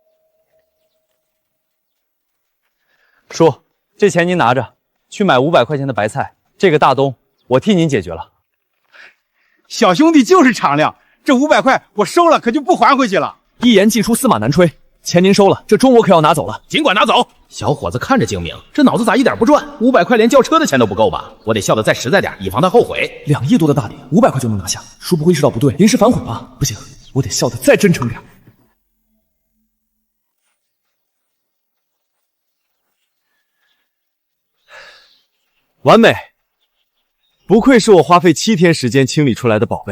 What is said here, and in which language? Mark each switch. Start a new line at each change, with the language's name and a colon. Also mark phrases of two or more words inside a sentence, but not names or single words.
Chinese: 叔，這錢您拿着，去買500塊錢的白菜。這個大冬我替您解決了。小兄弟就是敞亮，這500塊我收了，可就不還回去了。一言既出，駟馬難追。錢您收了，這鐘我可要拿走了。儘管拿走。小伙子看着精明，這腦子咋一點不轉？500塊連轎車的錢都不夠吧？我得笑得再實在點，以防他後悔。 2億多的大禮，500塊就能拿下，叔不會意識到不對，臨時反悔吧？不行，我得笑得再真誠點。完美，不愧是我花費7天時間清理出來的寶貝。